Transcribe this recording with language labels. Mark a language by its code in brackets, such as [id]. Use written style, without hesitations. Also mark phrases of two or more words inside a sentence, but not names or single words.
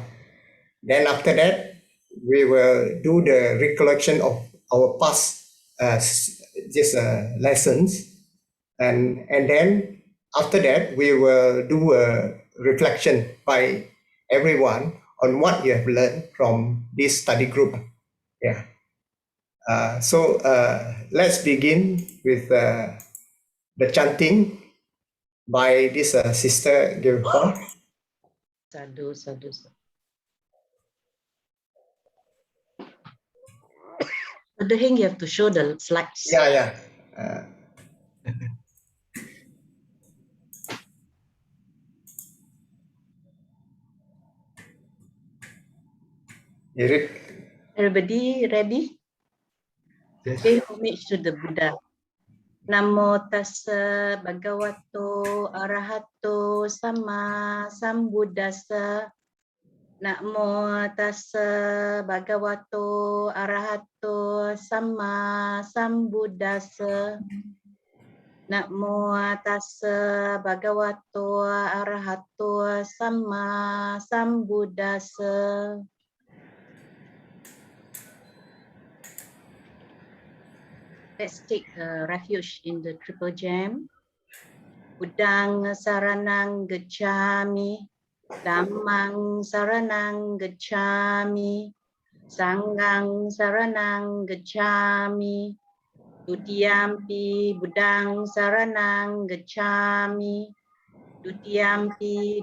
[en] Then after that, we will do the recollection of our past lessons, and then after that, we will do a reflection by everyone on what you have learned from this study group. Yeah. So let's begin with the chanting by this sister Gilhua. [pi] Sadhu, sadhu, sadhu. [en] But the thing you have to show the slides. Yeah. Everybody ready? Yes. Pay homage to the Buddha. [pi] Namo tassa bhagavato arahato sama sambuddhassa. Namo tassa bhagavato arahato sama sambuddhassa. Namo tassa bhagavato arahato sama sambuddhassa. [en] Let's take refuge in the triple gem. [pi] Buddhang saranang gacchami, Dhammang saranang gacchami, Sanghang saranang gacchami, Dutiyampi Buddhang saranang gacchami, Dutiyampi